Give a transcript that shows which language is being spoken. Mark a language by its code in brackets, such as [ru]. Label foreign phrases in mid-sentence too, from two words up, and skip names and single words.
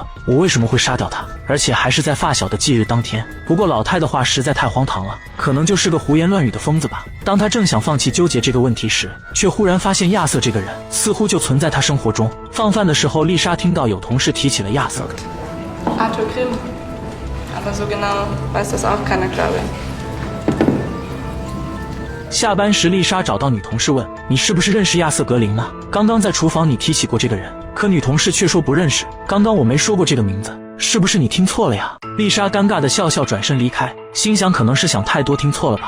[zh] 我为什么会杀掉他？而且还是在发小的忌日当天。不过老太的话实在太荒唐了，可能就是个胡言乱语的疯子吧。当他正想放弃纠结这个问题时，却忽然发现亚瑟这个人似乎就存在他生活中。放饭的时候，丽莎听到有同事提起了亚瑟。 Arthur Grimm. [de] Aber so genau weiß das auch keiner, glaube ich. [zh] 下班时，丽莎找到女同事问：“你是不是认识亚瑟格林呢？刚刚在厨房你提起过这个人。”可女同事却说不认识，刚刚我没说过这个名字，是不是你听错了呀？丽莎尴尬的笑笑转身离开，心想可能是想太多听错了吧。